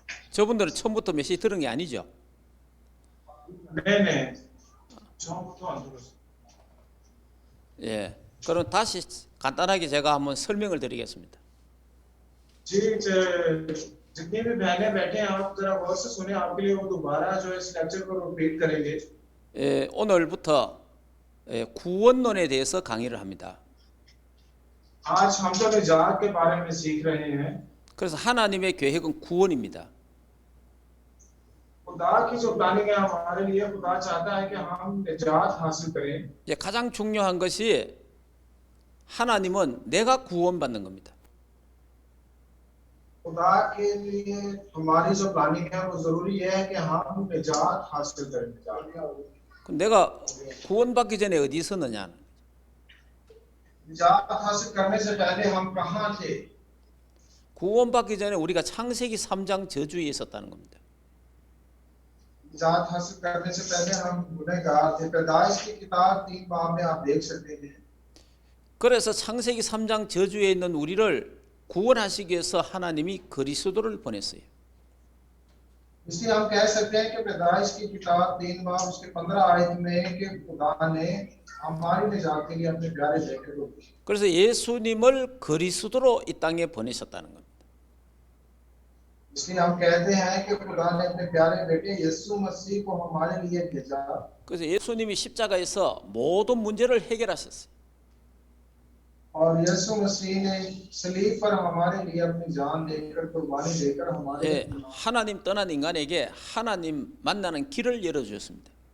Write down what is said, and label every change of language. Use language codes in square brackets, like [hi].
[ko] 저분들은 처음부터 메시지 들은 게 아니죠? 네. 처음부터 안 들었어요. 예. 그럼 다시 간단하게 제가 한번 설명을 드리겠습니다. [hi] जी जितनी भी बहनें बैठे हैं आप जरा गौर से सुने आपके लिए वो दोबारा जो इस लेक्चर को रिपीट करेंगे। [ko] 예, 오늘부터 구원론에 대해서 강의를 합니다. [hi] आज हम जो निजात के बारे में सीख रहे हैं। [ko] 그래서 하나님의 계획은 구원입니다. [hi] खुदा की जो प्लानिंग है हमारे लिए खुदा चाहता है कि हम निजात हासिल करें। [ko] 예, 가장 중요한 것이 하나님은 내가 구원받는 겁니다. [hi] खुदा के लिए हमारी जो प्लानिंग है वो जरूरी है कि हम निजात हासिल करें। [ko] 그럼 내가 구원받기 전에 어디 있었느냐? [hi] निजात हासिल करने से पहले हम कहाँ थे? [ko] 구원받기 전에 우리가 창세기 3장 저주에 있었다는 겁니다. [hi] निजात हासिल करने से पहले हम गुनहगार थे। पैदाइश की किताब 3 बाब में आप देख सकते हैं। [ko] 그래서 창세기 3장 저주에 있는 우리를 구원하시기 위해서 하나님이 그리스도를 보냈어요. [hi] इसलिए हम कह सकते हैं कि पैदाइश की किताब 3 बाब उसके 15 आयत में कि खुदा ने हमारी निजात के लिए अपने प्यारे बेटे को भेजा। [ko] 그래서 예수님을 그리스도로 이 땅에 보내셨다는 겁니다. [hi] इसलिए हम कहते हैं कि खुदा ने अपने प्यारे बेटे यीशु मसीह को हमारे लिए भेजा। [ko] 그래서 예수님이 십자가에서 모든 문제를 해결하셨어요. [hi] और यीशु मसीह ने सलीब पर हमारे लिए अपनी जान देकर कुर्बानी देकर हमारे [ko] 예, 하나님 떠난 인간에게 하나님 만나는 길을 열어주셨습니다.